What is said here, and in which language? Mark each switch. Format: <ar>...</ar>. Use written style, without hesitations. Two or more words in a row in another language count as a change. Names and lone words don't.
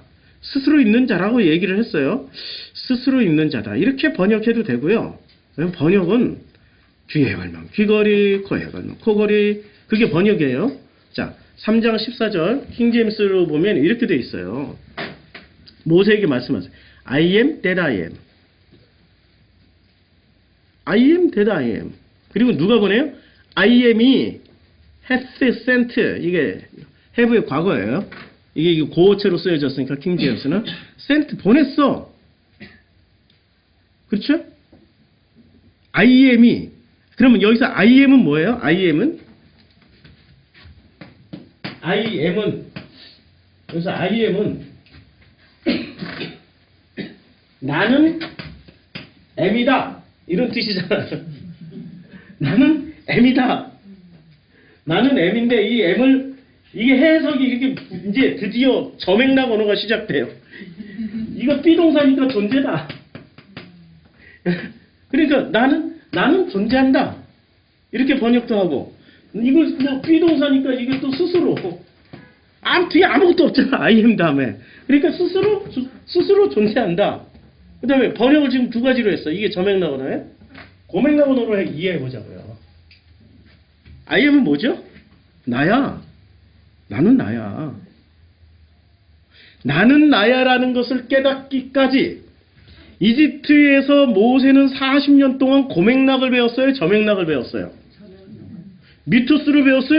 <ko>스스로 있는 자라고 얘기를 했어요. 스스로 있는 자다. 이렇게 번역해도 되고요. 번역은 귀에 걸면 귀걸이, 코에 걸면 코걸이. 그게 번역이에요. 자, 3장 14절 킹제임스로 보면 이렇게 돼 있어요. 모세에게 말씀하세요.</ko> <en>I am that I am. I am that I am.</en> <ko>그리고 누가 보내요?</ko> <en>I am이 hath sent.</en> <ko>이게 have의 과거예요. 이게 고어체로 쓰여졌으니까 킹제임스는 sent 보냈어. 그렇죠?</ko> <en>I am</en> <ko>이 그러면 여기서</ko> <en>I am</en> <ko>은 뭐예요?</ko> <en>I am</en> <ko>은 그래서</ko> <en>I am</en> <ko>은 나는 M이다 이런 뜻이잖아요. 나는 M이다. 나는 M인데 이 M을 이게 해석이 이렇게 이제 드디어 저맥락 언어가 시작돼요. 이거 비동사니까 존재다. 그러니까 나는 존재한다. 이렇게 번역도 하고, 이거 뭐 비동사니까 이게 또 스스로. 뒤에 아무것도 없잖아.</ko> <en>I am 다음에.</en> <ko>그러니까 스스로 존재한다. 그 다음에 번역을 지금 두 가지로 했어. 이게 저맥락 언어예요. 고맥락 언어로 이해해 보자고요.</ko> <en>I am</en> <ko>은 뭐죠? 나야. 나는 나야. 나는 나야라는 것을 깨닫기까지 이집트에서 모세는 40년 동안 고맥락을 배웠어요? 저맥락을 배웠어요? 미토스를 배웠어요?</ko>